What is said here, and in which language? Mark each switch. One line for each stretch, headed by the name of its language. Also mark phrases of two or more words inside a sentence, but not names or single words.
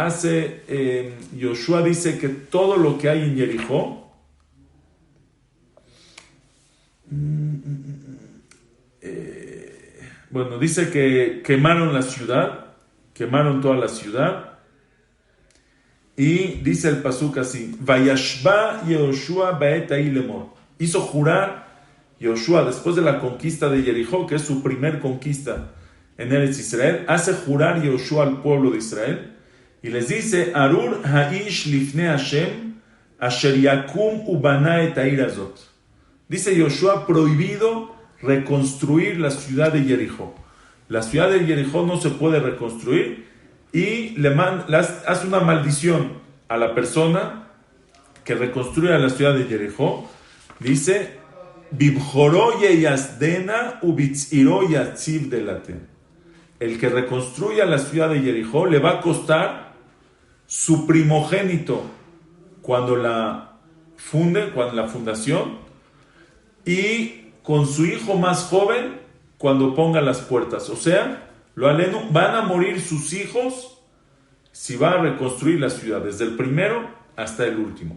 Spanish: Yoshua dice que todo lo que hay en Jericó, dice que quemaron la ciudad, quemaron toda la ciudad, y dice el pasuk así:
Hebrew: וישבע יהושע בעת ההיא לאמר.
Spanish: Hizo jurar Yoshua después de la conquista de Jericó, que es su primer conquista en Eretz Israel, hace jurar Yoshua al pueblo de Israel y les dice:
Hebrew: ארור האיש לפני השם אשר יקום ובנה את העיר הזאת.
Spanish: Dice Yoshua: prohibido reconstruir la ciudad de Jericó. La ciudad de Jericó no se puede reconstruir, y hace una maldición a la persona que reconstruya la ciudad de Jericó. Dice:
Hebrew: בבכורו ייסדנה ובצעירו יציב דלתיה.
Spanish: El que reconstruya la ciudad de Jericó le va a costar su primogénito cuando la fundación, y con su hijo más joven cuando ponga las puertas. O sea, van a morir sus hijos si va a reconstruir la ciudad, desde el primero hasta el último.